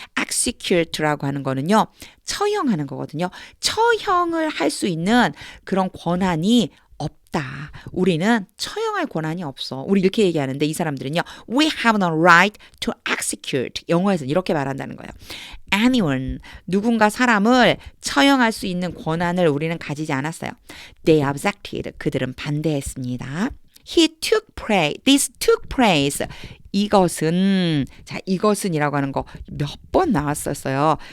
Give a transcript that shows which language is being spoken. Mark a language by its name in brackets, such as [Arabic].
[Korean] execute라고 하는 거는요. 처형하는 거거든요. 처형을 할 수 있는 그런 권한이 없다. 우리는 처형할 권한이 없어. 우리 이렇게 얘기하는데 이 사람들은요. [English] We have no right to execute. [Korean] 영어에서는 이렇게 말한다는 거예요. Anyone, 누군가 사람을 처형할 수 있는 권한을 우리는 가지지 않았어요. [English] They objected. [Korean] 그들은 반대했습니다. [English] This took place. [Korean] 이것은, 자, 이것은이라고 하는 거 몇 번 나왔었어요.